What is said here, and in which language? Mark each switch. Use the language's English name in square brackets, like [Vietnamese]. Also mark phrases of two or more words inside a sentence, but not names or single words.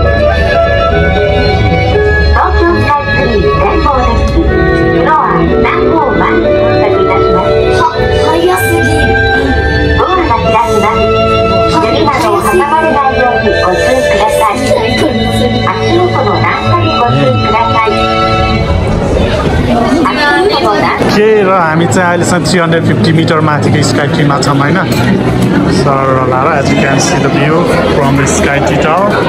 [English] Tokyo Skytree Temple Deck, floor 350. [Japanese] 早すぎる。ドアが開きます。指などを挟まれないようにご注意ください。足元の段差にご注意ください。 [Nepali] के र हामी चाहिँ अहिलेसम्म 350 मिटर माथिको स्काई ट्रीमा छौँ होइन. [English] sir layer as you can see the view from the Sky Tree tower.